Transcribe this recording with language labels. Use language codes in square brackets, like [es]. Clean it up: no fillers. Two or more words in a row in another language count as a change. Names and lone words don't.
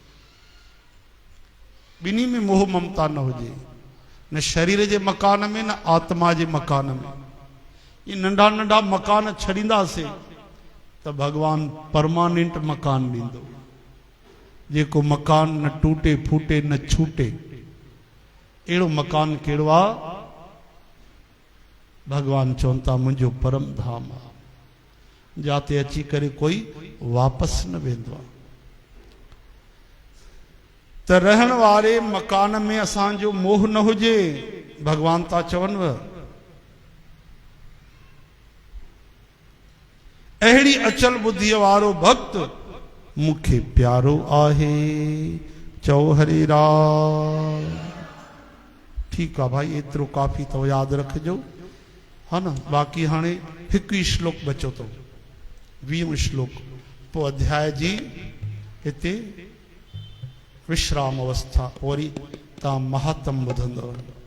[sd] ॿिन्ही में मोह ममता न हुजे, न शरीर जे मकान में न आत्मा जे मकान में। ये नंढा नंढा मकान छॾींदासीं त भगवान परमानेंट मकान ॾींदो, जेको मकान न टूटे फूटे न छूटे। अहिड़ो मकान कहिड़ो आहे? भगवान चवनि था मुंहिंजो परम धाम आहे, जाते अची करे कोई वापसि न वेंदो आहे। त रहण वारे मकान में असांजो मोह न हुजे। भगवान था चवनि अहिड़ी अचल बुद्धीअ वारो भक्त मूंखे प्यारो आहे। चओ हरे राम। ठीकु आहे भाई, एतिरो काफ़ी अथव, यादि रखिजो, हा न। बाक़ी हाणे हिकु ई श्लोक बचो अथव, 20 श्लोक, पोइ अध्याय जी हिते विश्राम अवस्था, वरी तव्हां महात्म ॿुधंदव।